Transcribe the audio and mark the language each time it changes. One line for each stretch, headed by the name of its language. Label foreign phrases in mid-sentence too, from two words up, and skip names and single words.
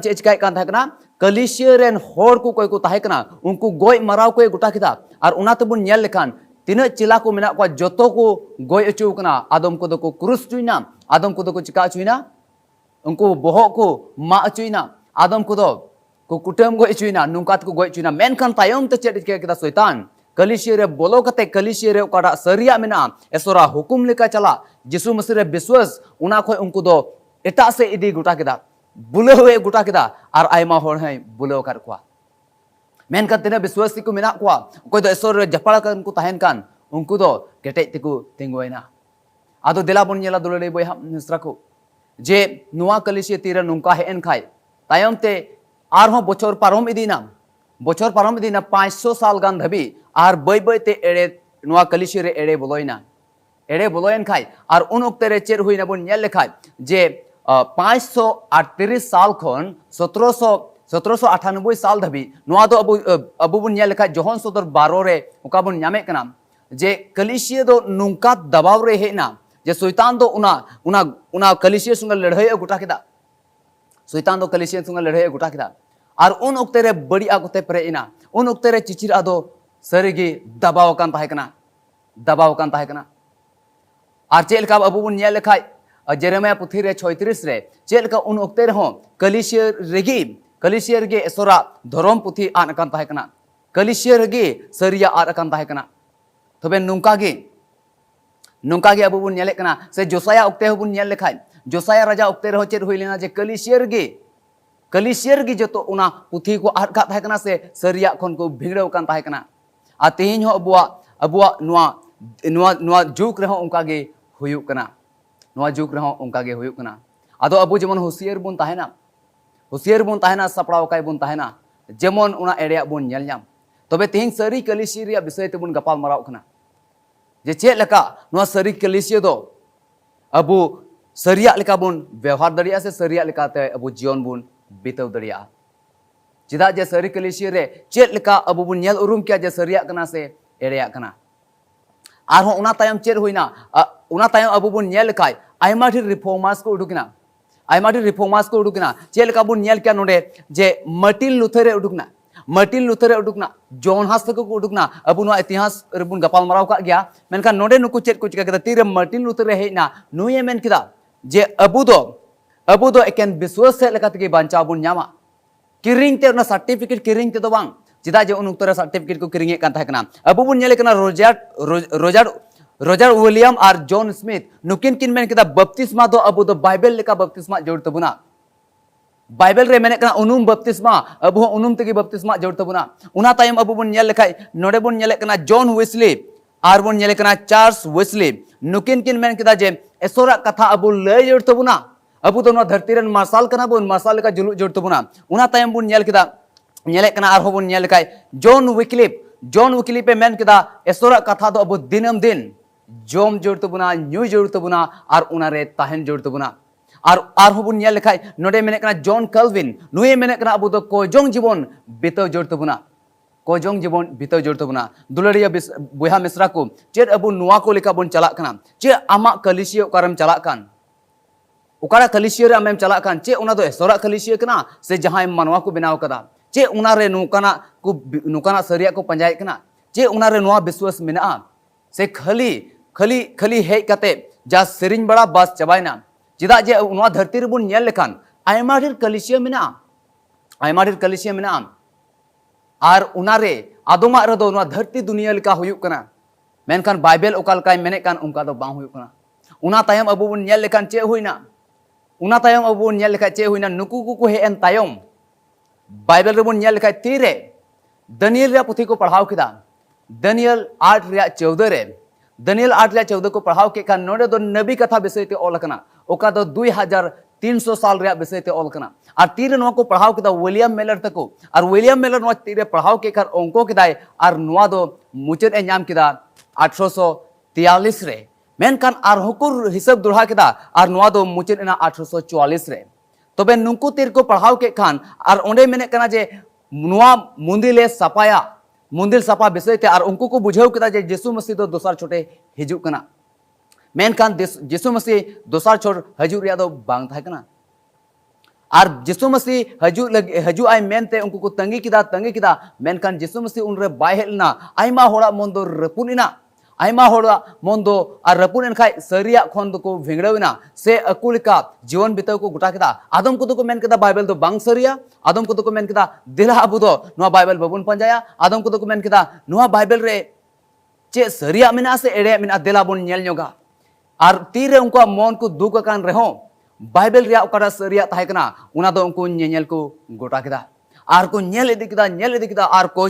Mundari: चे चिकाय कान थाकना कलिसिया रेन होड़ को कोई को ताहे कना उनको गोय मराव को गोटा किदा और उनाते बुन नेल लेखान तीन चिला को मेना को जतो को गोय अचु कना आदम को दो को क्रूस चुइना आदम को दो को चिका चुइना उनको बोहो को मा अचुइना आदम को दो को कुटम गोय चुइना नुकात को गोय चुइना मेनखान तायम ते चेड चिकाय किदा शैतान कलिसिया रे बोलो कते कलिसिया रे ओकाडा सरिया मेना एसोरा हुकुम लेका चला जिसु मसीह रे विश्वास उना खय उनको दो एटा से इदी गोटा किदा बुलेवे गोटा किदा और आयमा होड़ है बुलेव कर कोआ मेनखान तिना विश्वासी को मेना कोआ कोई दो एसोर रे जपाड़ा कान को ताहेन कान उनको दो केटे तिकु तिंगोयना आदो देला बन नेला दुलड़े बोया मिश्रा को जे नुआ कलिसिया तीरा नुंका हेन खाय तायम ते आरहो बछर पारम इदीना 500 साल गान धबी और बय बयते एड़े नुआ कलिसिया रे एड़े बोलोयन खाय और उन ओक्ते रे चेर हुइना बन नेल लेखाय जे 538 साल खन 1798 साल धबी नुआ दो अबु बुन नेल लेखाय जोहन सदर 12 रे ओका बुन न्यामे कना जे कलिसिया दो नुंका दबाव रे हेना जे शैतान दो उना कलिसिया संग लड़ाई गोटा किदा शैतान दो कलिसिया संग लड़ाई गोटा किदा और उन ओक्ते रे बड़ी आगते प्रेइना उन ओक्ते रे चिचिर आदो सरिगी दबाव कान ताहे कना और चेल का अबु बुन नेल लेखाय जेरेमिया पुथी रे 36 रे चेल का उन ओक्ते रे हो कलिसिया रेगे एसोरा धर्म पुथी आन कान ताहे कना कलिसिया रेगे सरिया आर कान ताहे कना तबे नुंका गे अबु बुन नेले कना से जोसाया ओक्ते हो बुन नेल लेखाय जोसाया राजा ओक्ते रे हो चेद हुई लेना जे कलिसिया गे जतो उना पुथी को आर का ताहे कना से सरिया खन को भिगड़ाव कान ताहे कना आ तेहिं हो अबुआ नुआ जुग रे हो उनका गे हुयुक कना नुआ जुग रे हो उनका गे हुयुक कना आदो अबु जेमन होशियार बुन ताहेना सपड़ाव काय बुन ताहेना जेमन उना एड़ेया बुन नेल न्याम तबे तेहिं सरी कलिसिया रे विषय ते बुन गपाल माराव कना जे चेद लेका नुआ सरी कलिसिया दो अबु सरिया लेका बुन व्यवहार दड़िया से सरिया लेकाते अबु जीवन बुन बिताव दड़िया चिदा जे सरी कलिसिया रे चेद लेका अबु बुन नेल उरुम किया जे सरिया कना से एड़ेया कना आरो उना तायम चेर हुइना उना तायम अबु बुन नेल खाय आयमा ढेर रिफॉर्मर्स को उडुकना आयमा ढेर रिफॉर्मर्स को उडुकना चेल का बुन नेल क्या नोडे जे मार्टिन लूथर उडुकना मार्टिन लूथर उडुकना जॉन हस को उडुकना अबु नो इतिहास रेबुन गपाल मराव का गया मेनका नोडे नुकु चेत को चिका केदा तीरे मार्टिन लूथर हेना नुये मेन किदा जे अबु दो एकेन विश्वास से लेका तगे बांचा बुन न्यामा किरिंग ते ना सर्टिफिकेट किरिंग ते दो बांग चिदा जे उन उक्तरे सर्टिफिकेट को किरिंग कान थाकना अबु बुन नेले कना रोजर विलियम और जॉन स्मिथ नुकिन किन मेन किदा बपतिस्मा दो अबु दो बाइबल लेका बपतिस्मा जोड़ तबुना बाइबल रे मेने कना उनुम बपतिस्मा अबु उनुम तगे बपतिस्मा जोड़ तबुना उना तायम अबु बुन नेल लेखाय नोडे बुन नेले कना जॉन वेस्ली आर बुन नेले कना चार्ल्स वेस्ली नुकिन किन मेन किदा जे एसोरा कथा अबु लय जोड़ तबुना अबु दो धरती रेन मार्शल कना बुन मार्शल लेका जुलु जोड़ तबुना उना तायम बुन नेल किदा नेले कना आर बुन नेल लेखाय जॉन विक्लिप मेन किदा एसोरा कथा दो अबु दिनम दिन जोम जोड़ तबुना न्यू जोड़ तबुना और उनारे ताहन जोड़ तबुना और होबुन नेल लेखाय नोडे मेने कना जॉन कल्विन नुये मेने कना अबु दो कोजोंग जीवन बिताव जोड़ तबुना कोजोंग जीवन बिताव जोड़ तबुना दुलरिया बुहा मिश्रा को चेद अबु नुआ को लेका बुन चला कना चे आमा कलिसिया ओकारम चला कान ओकारा कलिसिया रे आमेम चला कान चे उना दो एसोरा कलिसिया कना से जहां मानवा को बनाव कदा चे उनारे नुकाना सरिया को पंजाय कना चे उनारे नुआ विश्वास मेना से खली हेज कते जा सेरिंग बड़ा बस चबायना चिदा जे उनवा धरती रेबुन नेल लेखान आयमा ढेर कलिसिया मेना आर उनारे आदोमा रेदो उनवा धरती दुनिया लेका हुयुक कना मेनखान बाइबल ओकाल काय मेने कान उनका दो बांग हुयुक कना उना तायम अबु बुन नेल लेखान चे हुइना उना तायम अबु बुन नेल लेखा चे हुइना नुकु को हे एन तायम बाइबल रेबुन नेल लेखा तीरे दानियल रे पुथी को पढ़ाव किदा दानियल 8 रे 14 रे दानियल 8 रे 14 को पढ़ाव के खान नोडे दो नबी कथा विषय ते ओल कना ओका दो 2300 साल रे विषय ते ओल कना और तीरे नो को पढ़ाव किदा विलियम मेलर तको और विलियम मेलर नो तीरे पढ़ाव के खान अंको किदाय और नोआ दो मुचद ए नाम किदा 1843 रे मेनकान और हुकुर हिसाब दुढ़ा किदा और नोआ दो मुचद एना 1844 रे तबे नुंकु तीर को पढ़ाव के खान और ओंडे मेने कना जे नुआ मुंदिले सपाया मुंदिल सपा विषय ते और उनको को बुझाव किदा जे यीशु मसीह दो दोसर छोटे हिजु कना मेनकान यीशु मसीह दोसर छोट हजू रिया दो बांग था कना और यीशु मसीह हजू आई मेनते उनको को तंगी किदा मेनकान यीशु मसीह उनरे बाय हेलना आइमा होड़ा मन दो रपुनिना आइमा होड़ा मन दो और रपुन खाय सरिया खन दो को भेंगड़विना से अकुलिका जीवन बिताव को गुटा किदा आदम को तो मेन किदा बाइबल दो बांग सरिया आदम को तो मेन किदा दिला अबु दो नुआ बाइबल बबुन पंजाया आदम को तो मेन किदा नुआ बाइबल रे चे सरिया मिना से एड़े मिना दिला बुन नेल न्योगा और तीरे उनको मन को दुख कान रहो बाइबल रिया ओकारा सरिया ताहे कना उना दो उनको नेल को गोटा किदा और को नेल इदी किदा और